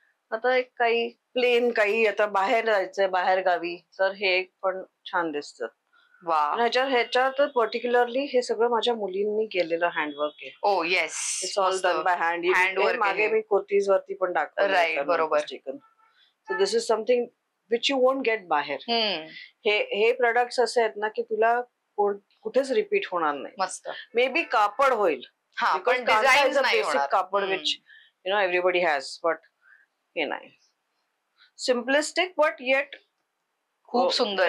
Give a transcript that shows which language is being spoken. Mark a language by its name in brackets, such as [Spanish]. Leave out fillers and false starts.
[Marathi] आता एक काही प्लेन, काही आता बाहेर जायचंय बाहेर गावी, तर हे पण छान दिसतं. ह्याच्यात पर्टिक्युलरली हे सगळं माझ्या मुलींनी केलेलं हँडवर्क आहे. [English] Oh yes, it's all done by hand. [Marathi] मागे मी कुर्तीज वरती पण दाखवलं. राईट, बरोबर. [English] So this is something which you won't get बाहेर. [Marathi] हे प्रोडक्ट्स असे आहेत ना की तुला कुठेच रिपीट होणार नाही. मस्त. मे बी कापड होईल, पण डिझाईन नाही [English] basic कापड which you know everybody has, but [Marathi] हे नाही. [English] simplistic but yet [Marathi] खूप सुंदर,